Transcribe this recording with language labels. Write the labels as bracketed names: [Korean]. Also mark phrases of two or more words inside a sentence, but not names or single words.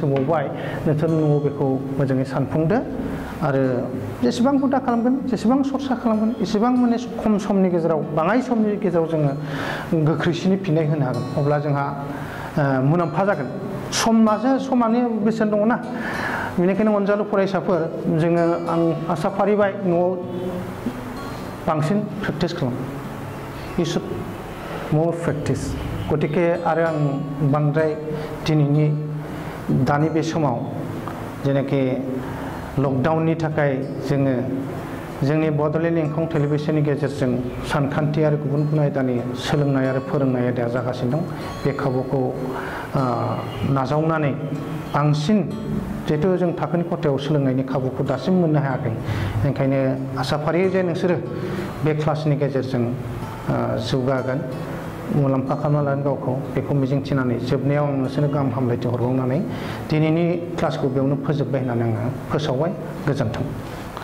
[Bodo] होबावबाय नोंसोर न'आव बेखौ मोजाङै सानफुंदो आरो जेसेबां हुदा खालामगोन जेसेबां सरसा खालामगोन एसेबां माने खम समनि गेजेराव बाङाय समनि गेजेराव जोङो गोख्रैसिनै फिननाय होनो हागोन अब्ला जोंहा मुलाम्फा जागोन समानो बेसेन दङ ना बेनिखायनो अनजालु फरायसाफोर जोङो आं आसा फारिबाय न'आव बांसिन प्रेक्टिस खालाम [English] you should more practice [Bodo] गतिके आरो आं बांद्राय दिनैनि दानि बे समाव जेनाखि लकडाउननि थाखाय जोङो जोंनि बड'लेण्ड इंखं टेलिभिजननि गेजेरजों सानखान्थि आरो गुबुन गुबुन आयदानि सोलोंनाय आरो फोरोंनाय आयदाया जागासिनो दं बे खाबुखौ नाजावनानै बांसिन जिहेतु जों थाखोनि खथायाव सोलोंनायनि खाबुखौ दासिम मोननो हायाखै ओंखायनो आसा फारियो जे नोंसोरो बे क्लासनि गेजेरजों जौगागोन मुलाम्फा खालामना लागोन गावखौ बेखौ मिजिंथिनानै जोबनायाव आं नोंसोरनो गाहाम हामलायथि हरबावनानै दिनैनि क्लासखौ बेयावनो फोजोबबाय होननानै आङो फोसावबाय गोजोन्थों।